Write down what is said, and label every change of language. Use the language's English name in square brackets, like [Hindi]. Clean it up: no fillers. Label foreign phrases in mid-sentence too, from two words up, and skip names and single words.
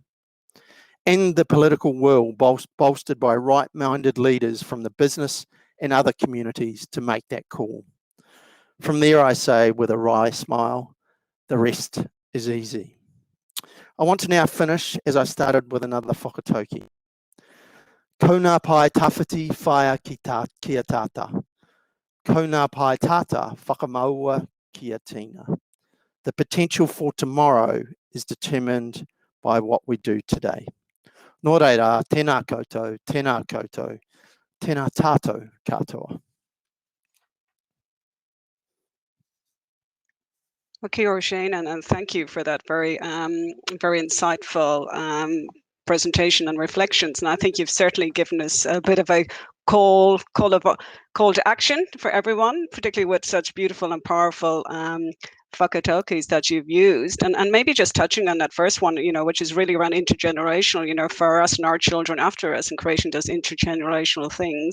[English] And the political will bolstered by right-minded leaders from the business and other communities to make that call. From there, I say with a wry smile, the rest is easy. I want to now finish as I started with another whakatauki. [Māori] Ko ngā pai tawhiti whaia kia tata. Ko ngā pai tata whakamaua kia tina. [English] The potential for tomorrow is determined by what we do today. [Māori] Nō reira, tēnā koutou, tēnā tātou katoa. [English] Well, [Māori] kia ora, [English] Shane, and thank you for that very insightful presentation and reflections. And I think you've certainly given us a bit of a call to action for everyone, particularly with such beautiful and powerful whakataukis that you've used, and maybe just touching on that first one, which is really around intergenerational, for us and our children after us, and creating those intergenerational things.